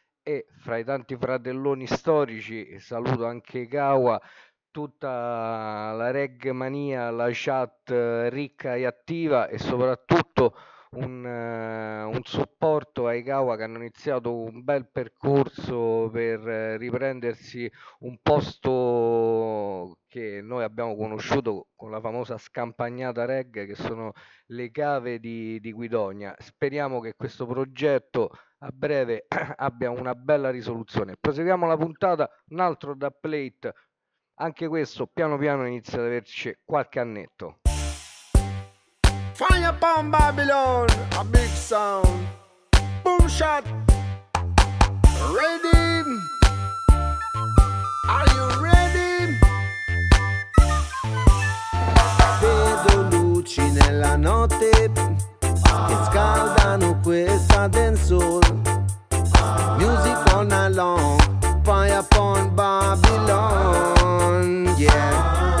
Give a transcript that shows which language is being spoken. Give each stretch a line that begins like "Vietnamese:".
Italian: E fra i tanti fratelloni storici saluto anche Kawa, tutta la regmania, la chat ricca e attiva, e soprattutto un supporto ai Kawa che hanno iniziato un bel percorso per riprendersi un posto che noi abbiamo conosciuto con la famosa scampagnata reg, che sono le cave di Guidonia. Speriamo che questo progetto a breve abbia una bella risoluzione. Proseguiamo la puntata, un altro dubplate, anche questo piano piano inizia ad averci qualche annetto.
English: Fire upon Babylon, a big sound, boom shot, ready, are you ready?
Italian: Vedo luci nella notte che scaldano questa dance hall.
English: Music all night long, fire upon Babylon, yeah.